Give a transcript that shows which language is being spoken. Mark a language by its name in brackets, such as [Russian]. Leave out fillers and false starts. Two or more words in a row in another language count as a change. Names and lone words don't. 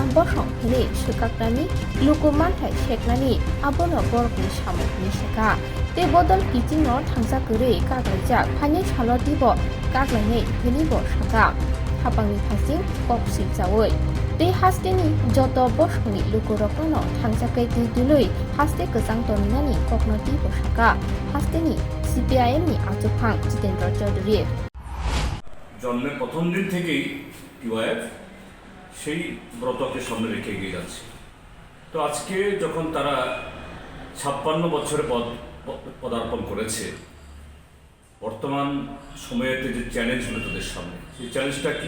[Kok Borok] बसं hini sukaknani luku manthai seknani abono borokni samukni seka te bodol kichingno thangsakuri kaklaijak phani salo dibo kaklainai hini bo saka hapangni phasing kopsi jawoi te hasteni joto bosoni luku rokno thangsakai ti dului haste kesang toninani kokno dibo saka hasteni CPIM ni आचुकफां जितेन्द्र चौधुरी [Bangla] জন্মের প্রথম দিন থেকেই টিওয়াইএফ সেই ব্রতকে সামনে রেখে এগিয়ে যাচ্ছে। তো আজকে যখন তারা 56 বছরে পদার্পণ করেছে, বর্তমান সময়েতে যে চ্যালেঞ্জ হলো তাদের সামনে, সেই চ্যালেঞ্জটা কি?